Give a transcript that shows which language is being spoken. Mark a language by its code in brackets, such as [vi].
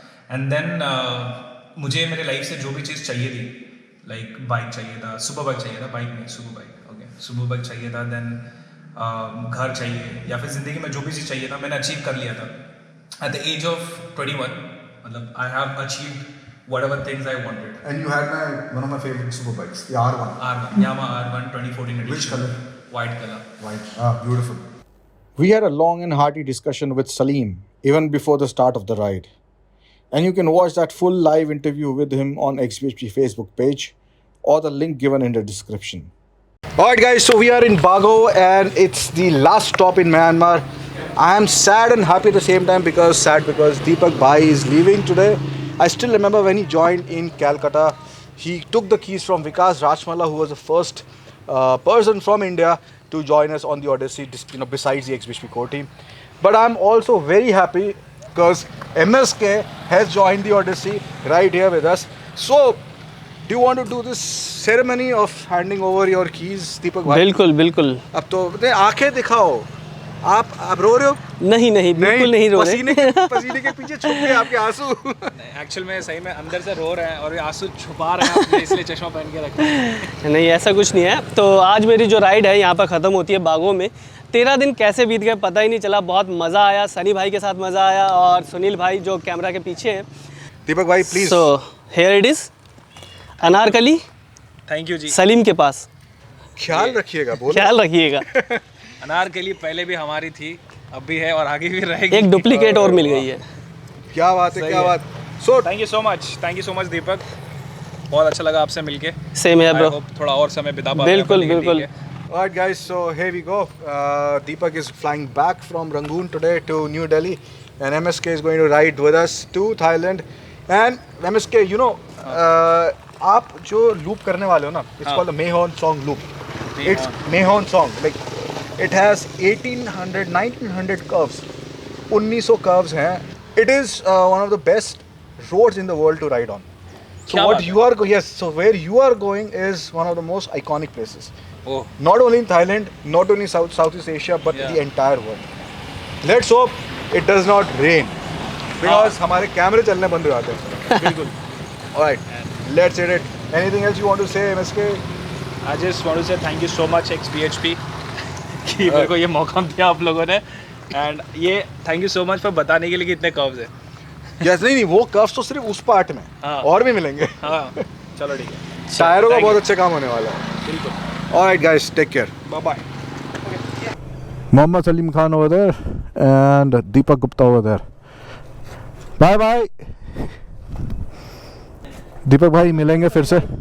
[en] And then [hi] मुझे मेरे life से जो भी चीज़ चाहिए थी, like बाइक चाहिए था, सुपर बाइक चाहिए था, बाइक नहीं super bike, okay, super bike चाहिए था, then घर चाहिए या फिर ज़िंदगी में जो भी चीज़ चाहिए था मैंने अचीव कर लिया था. [en] At the age of 21, मतलब I have achieved whatever things I wanted. And you had one of my favorite super bikes, the R1. R1, Yamaha R1 2014 edition. Which color? White color. White. Ah, beautiful. We had a long and hearty discussion with Salim even before the start of the ride. And you can watch that full live interview with him on XBHP Facebook page or the link given in the description. Alright guys, so we are in Bago and it's the last stop in Myanmar. I am sad and happy at the same time because Deepak Bhai is leaving today. I still remember when he joined in Calcutta, he took the keys from Vikas Rajmala, who was the first person from India to join us on the Odyssey, besides the XBHP core team. But I'm also very happy because MSK has joined the Odyssey right here with us. So, do you want to do this ceremony of handing over your keys, Deepak Bhai? [hi] बिल्कुल बिल्कुल. अब तो आंखें दिखाओ. आप रो रहे हो? नहीं बिल्कुल नहीं रो रहे. पसीने के पीछे छुप गए आपके आंसू. एक्चुअल में सही में अंदर से रो रहे हैं और ये आंसू छुपा रहे हैं अपने, इसलिए चश्मा पहन के रखे हैं. नहीं ऐसा कुछ नहीं है. तो आज मेरी जो राइड है यहाँ पर ख़त्म होती है बागों में. 13 दिन कैसे बीत गए पता ही नहीं चला. बहुत मज़ा आया, सनी भाई के साथ मज़ा आया और सुनील भाई जो कैमरा के पीछे है. दीपक भाई please. [en] So here it is Anarkali. Thank you ji. [hi] सलीम के पास. ख्याल रखिएगा. ख्याल रखिएगा. अनारकली पहले भी हमारी थी, अब भी है और आगे भी रहेगी. एक डुप्लीकेट और मिल गई है. क्या बात है, क्या बात. So [en] Thank you so much Deepak. [hi] बहुत अच्छा लगा आपसे मिलके. सेम है ब्रो. थोड़ा और समय बिता पाए. बिल्कुल. [en] Alright guys, so here we go. Deepak is flying back from Rangoon today to New Delhi and MSK is going to ride with us to Thailand. And MSK, you know, [hi] आप जो loop करने वाले हो ना, [en] it's called the Mahon Song loop. It's Mahon Song. Like it has 1900 curves. 1900 curves हैं. It is one of the best roads in the world to ride on. So what you are so where you are going is one of the most iconic places. Oh. Not only in Thailand, not only Southeast Asia, but the entire world. Let's hope it does not rain because [hi] हमारे कैमरे चलने बंद हो जाते हैं. बिल्कुल. [en] All right, let's hit it. Anything else you want to say, MSK? I just want to say thank you so much XPHP [hi] कि मेरे को ये मौका दिया आप लोगों ने. एंड ये [en] thank you so much for [hi] बताने के लिए कि इतने कर्व्स है. Yes, नहीं वो कर्व्स तो सिर्फ उस पार्ट में, हाँ. और भी मिलेंगे. हाँ चलो ठीक है. टायरों का [en] Thank [hi] बहुत [en] you. [hi] अच्छा काम होने वाला है. बिल्कुल. [en] All right, guys, take care. Bye bye. Mohammad Salim Khan over there and Deepak Gupta over there. Bye bye. [hi] दीपक भाई मिलेंगे फिर से.